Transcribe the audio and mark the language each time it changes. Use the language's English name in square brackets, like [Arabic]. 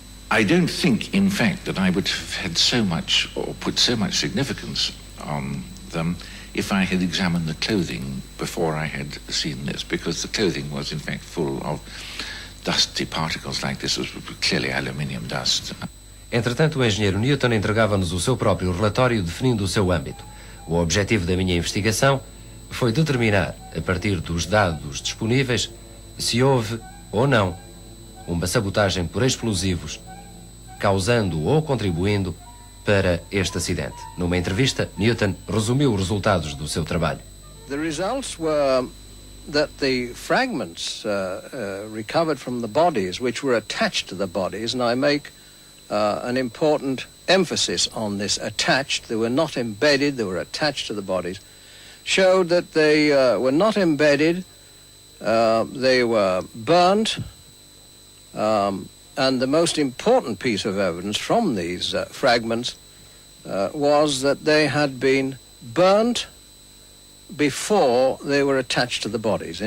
[English] I don't think, in fact, that I would have had so much or put so much significance on them if I had examined the clothing before I had seen this, because the clothing was, in fact, full of dusty particles like this. It was clearly aluminium dust. [Portuguese] Entretanto, o engenheiro Newton entregava-nos o seu próprio relatório definindo o seu âmbito. O objetivo da minha investigação foi determinar, a partir dos dados disponíveis, se houve ou não uma sabotagem por explosivos, causando ou contribuindo para este acidente. Numa entrevista, Newton resumiu os resultados do seu trabalho. [English] The results were that the fragments recovered from the bodies, which were attached to the bodies, and I make an important emphasis on this attached. They were not embedded, they were attached to the bodies, showed that they were not embedded, they were burnt, and the most important piece of evidence from these fragments was that they had been burnt before they were attached to the bodies.